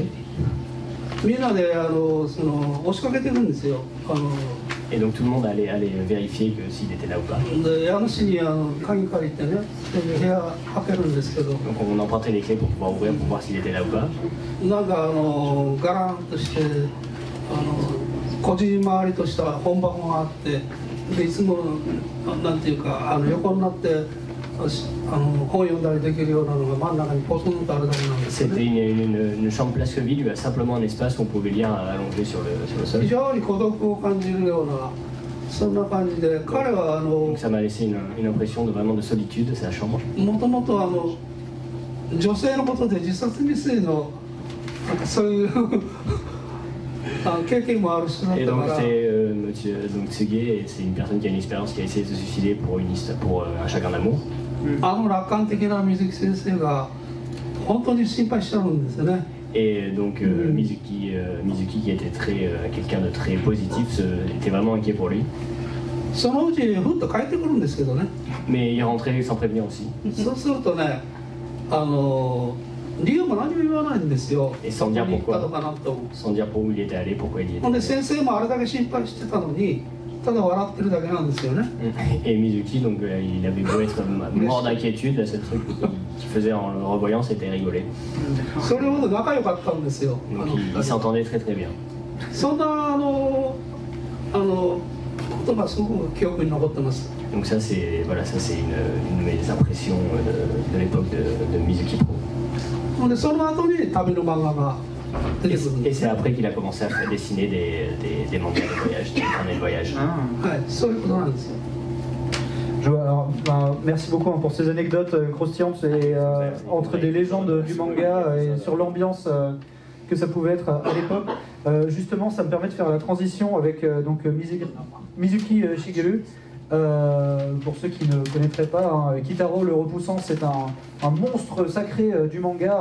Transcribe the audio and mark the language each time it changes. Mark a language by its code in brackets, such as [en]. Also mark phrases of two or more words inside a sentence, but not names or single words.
[ja] みんなで押しかけてるんですよ。 [fr] Et donc tout le monde allait vérifier que s'il était là ou pas. [ja] で家主に鍵借りてね、部屋開けるんですけど、 [fr] Donc on empruntait les clés pour pouvoir ouvrir pour voir s'il était là ou pas. [ja] なんかガランとしてこじんまりとした本箱があって、でいつもなんていうか横になって本読んだりできるようなのが真ん中にポツンとあるだけなんですよ [fr] C'était [ja] ね。 [fr] une chambre place vide, il y avait simplement un espace qu'on pouvait lire allongé sur le [ja] 非 [fr] sol. [ja] 常に孤独を感じるようなそんな感じで、彼は [fr] Donc ça m'a laissé une impression vraiment de solitude, sa chambre. [ja] もともと女性のことで自殺未遂のなんかそういう経験もある人だっ [fr] Et [ja] た [fr] donc [ja] から。 [fr] c'est donc Tsuge, et c'est une personne qui a une expérience qui a essayé de se suicider pour un chagrin d'amour. [ja] 楽観的な水木先生が本当に心配しちゃうんですよね。 [fr] Et donc Mizuki qui était quelqu'un de très positif, était vraiment inquiet pour lui. [ja] そのうちふっと帰ってくるんですけどね。 [fr] Mais il rentrait sans prévenir aussi. [ja] そうするとね、理由も何も言わないんですよ。えそんじゃどこに行ったとかなんとも。 [fr] Sans dire pour où il était allé, pourquoi il y [ja] ほん [fr] était [ja] で先生もあれだけ心配してたのに、ただ笑ってるだけなんですよね。 [fr] Et Mizuki, donc il avait beau être mort d'inquiétude, le seul truc qu'il faisait en le revoyant, c'était rigoler. [ja] それほど仲良かったんですよ。 [fr] Donc il s'entendait très bien. [ja] そんなことがすごく記憶に残ってます。 [fr] Donc ça c'est une de mes impressions de l'époque de Mizuki Pro. [ja] ほんでその後に旅の漫画が出てくるん [fr] Et [ja] です [fr] c'est [ja] ね。 [fr] après qu'il a commencé à dessiner des mangas de voyage, des carnets de voyage. [ja] はい、そういうことなんですよ。 [fr] Alors, merci beaucoup pour ces anecdotes croustillantes et, entre des légendes du manga et sur l'ambiance que ça pouvait être à l'époque. Justement, ça me permet de faire la transition avec donc Mizuki Shigeru. Pour ceux qui ne connaîtraient pas, hein, Kitaro le repoussant, c'est un monstre sacré du manga.